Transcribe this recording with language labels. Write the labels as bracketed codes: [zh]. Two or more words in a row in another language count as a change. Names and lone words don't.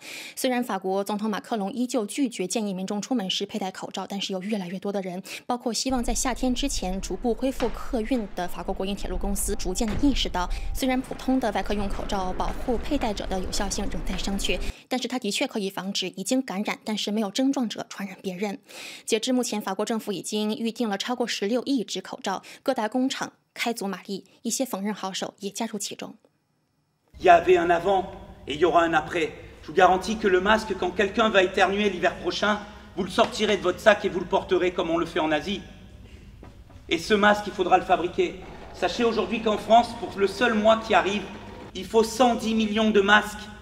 [zh] 虽然法国总统马克龙依旧拒绝建议民众出门时佩戴口罩，但是有越来越多的人，包括希望在夏天之前逐步恢复客运的法国国营铁路公司，逐渐的意识到，虽然普通的外科用口罩保护佩戴者的有效性仍在商榷，但是它的确可以防止已经感染但是没有症状者传染别人。截至目前，法国政府已经预定了超过16亿只口罩，各大工厂开足马力，一些缝纫好手也加入其中。 [fr] Il y avait un avant et il y aura un après. Je vous garantis que le masque, quand quelqu'un va éternuer l'hiver prochain, vous le sortirez de votre sac et vous le porterez comme on le fait en Asie. Et ce masque, il faudra le fabriquer. Sachez aujourd'hui qu'en France, pour le seul mois qui arrive, il faut 110 millions de masques.